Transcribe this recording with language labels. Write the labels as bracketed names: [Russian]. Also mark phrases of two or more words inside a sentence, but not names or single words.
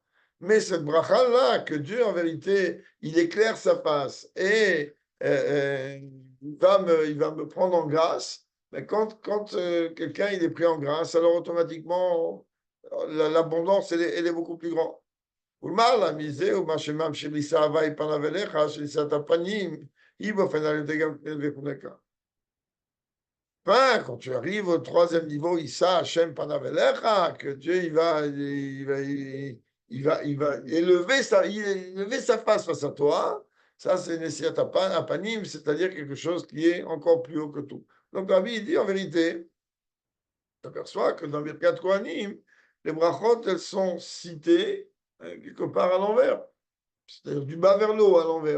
[French] Mais cette bracha-là, que Dieu, en vérité, il éclaire sa face et il va me prendre en grâce. Mais quand quelqu'un il est pris en grâce, alors automatiquement, l'abondance, elle est beaucoup plus grande. [Hebrew] ולמעלה מזה, ומה שממשיך לישא הווי פניו אליך, שלישאת הפנים, היא באופן על ידי גם וכו'. [French] Enfin, quand tu arrives au troisième niveau, Issa, [Hebrew] השם פניו אליך, [French] que Dieu il va élever sa face face à toi, ça c'est [Hebrew] נשיאת הפנים, [French] c'est-à-dire quelque chose qui est encore plus haut que tout. Donc Rabbi il dit en vérité, tu aperçois que dans [Hebrew] ברכת כהנים, [French] les brachot, elles sont citées quelque part à l'envers, c'est-à-dire du bas vers le haut à l'envers.